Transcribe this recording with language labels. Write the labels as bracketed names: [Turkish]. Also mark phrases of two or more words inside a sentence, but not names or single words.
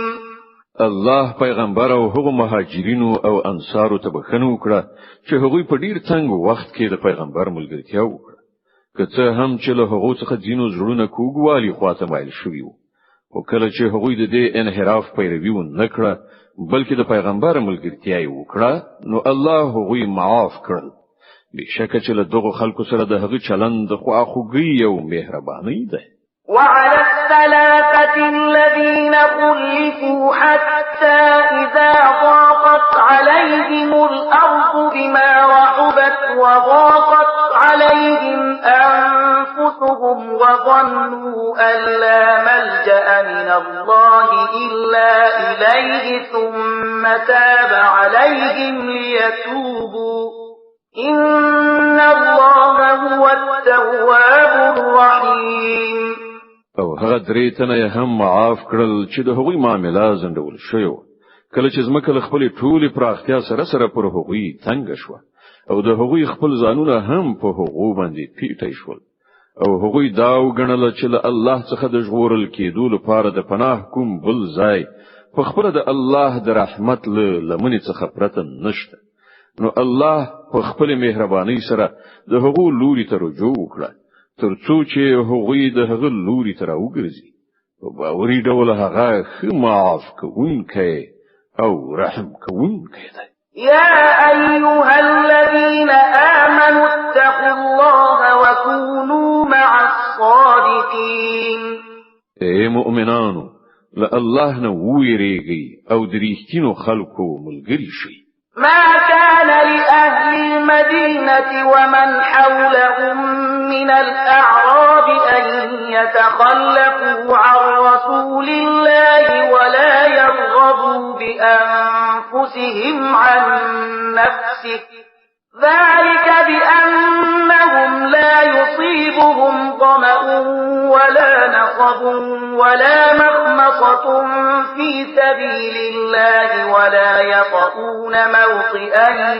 [Pashto] الله پیغمبر او هغه مهاجرینو او انصارو ته بخښنه وکړه چې هغوی په ډیر تنګ وخت کې د پیغمبر ملګرتیا وکړه. که څه هم چې له هغو څخه ځینو زړونه کوږوالي خواته مایل شوي وو، خو کله چې هغوی د دې انحراف پیروي ونه کړه بلکې د پیغمبر ملګرتیا یې وکړه، نو الله هغوی معاف کړل. بشکه چې له دغو خلکو سره د هغه چلند خواخوږي او مهرباني ده. [Arabic] وعلى الثلاثة الذين خلفوا حتى إذا ضاقت عليهم الأرض بما رحبت وضاقت عليهم أنفسهم وظنوا أن لا ملجأ من الله إلا إليه ثم تاب عليهم ليتوبوا إن الله هو التواب الرحيم. [Pashto] او هغه درې تنه هم معاف کړل چې د هغوی معاملې زندول شوی. کله چې زمکه له خپل ټولي پراختیا سره پر هغوی تنگ شو او د هغوی خپل ځانونه هم په هغو باندې پیټی شول او هغوی دا وګڼل چې له الله څخه د ژغورل کېدو لپاره د پناه کوم بل ځای په خپل د الله د رحمت له لمنې څخه پرته نشته. نو الله په خپل مهرباني سره د هغو لوري ته رجوع وکړه ترڅو چې هغوی د هغه لوري ته راوګرځي. په باوري ډول هغه ښه معاف کوونکی او رحم کوونکی دی. [Arabic] يا أيها الذين آمنوا اتقوا الله وكونوا مع الصادقين. [Pashto] اے مؤمنانو، له الله نه ویریږئ او د رښتینو خلکو ملګري شئ. [Arabic] ما كان لأهل المدينة ومن حولهم من الأعراب أن يتخلفوا عن رسول الله ولا يرغبوا بأنفسهم عن نفسه ذلك بأنهم لا يصيبهم ظمأ ولا نصب ولا مخمصة في سبيل الله ولا يطؤون موطئا